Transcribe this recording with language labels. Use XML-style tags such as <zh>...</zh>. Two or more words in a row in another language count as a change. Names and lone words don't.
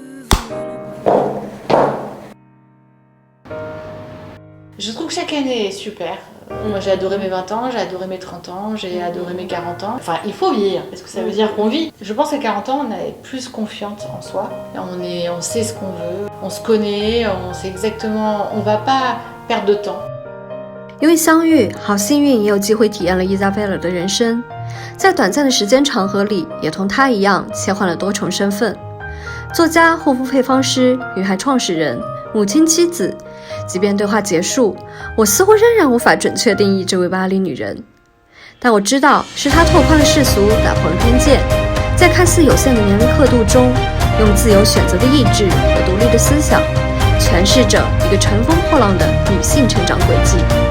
<fr>Je trouve que chaque année est super. Moi j'ai adoré mes 20 ans, j'ai adoré mes 30 ans, j'ai adoré mes 40 ans. Enfin, il faut vieillir, parce que ça veut dire qu'on vit. Je pense qu'à 40 ans, on est plus confiante en soi. On sait ce qu'on veut, on se connaît, on sait exactement, on va pas perdre de temps.</fr> <zh>因为相遇，好幸运也有机会体验了伊莎贝尔的人生，在短暂的时间长河里，也同她一样切换了多重身份：作家、护肤配方师、女孩创始人、母亲、妻子。即便对话结束，我似乎仍然无法准确定义这位巴黎女人，但我知道是她拓宽了世俗，打破了边界，在看似有限的年龄刻度中，用自由选择的意志和独立的思想，诠释着一个乘风破浪的女性成长轨迹。</zh>